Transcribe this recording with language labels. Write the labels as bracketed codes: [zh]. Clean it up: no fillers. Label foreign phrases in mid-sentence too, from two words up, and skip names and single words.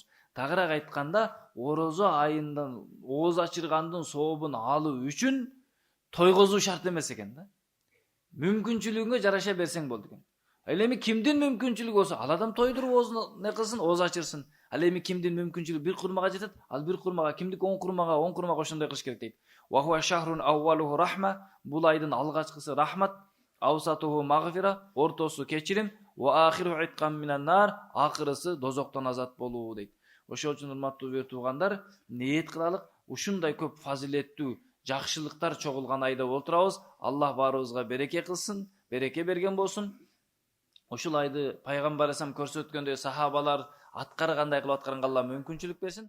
[ky] Тагыраак айтканда, орозо айындан ооз ачыргандын сообун алуу үчүн тойгозуу шарт эмес экен да. Мүмкүнчүлүгүңө жараша берсең болду экен. Ал эми кимдин мүмкүнчүлүгү болсо, ал адам тойдуруп оозун не кылсын, ооз ачырсын. Ал эми кимдин мүмкүнчүлүгү бир курмага жетет, ал бир курмага, кимдик 10 курмага ошондой кылыш керек дейт. [ar] وهو شهر أوله رحمة. [ky] Бул айдын алгачкысы рахмат, [ar] أوسطه مغفرة, [ky] ортосу кечирим, [ar] وآخره عتق من النار, [ky] акырысы дозоктон азат болуу дейт. Ошол үчүн урматтуу бир туугандар, ниет кылалык, ушундай көп фазилеттүү жакшылыктар чогулган айда отурабыз. Аллах баарыбызга береке кылсын, береке берген болсун. Ушул айды пайгамбар асам көрсөткөндөй сахабалар аткаргандай кылып аткарганга Алла мүмкүнчүлүк берсин.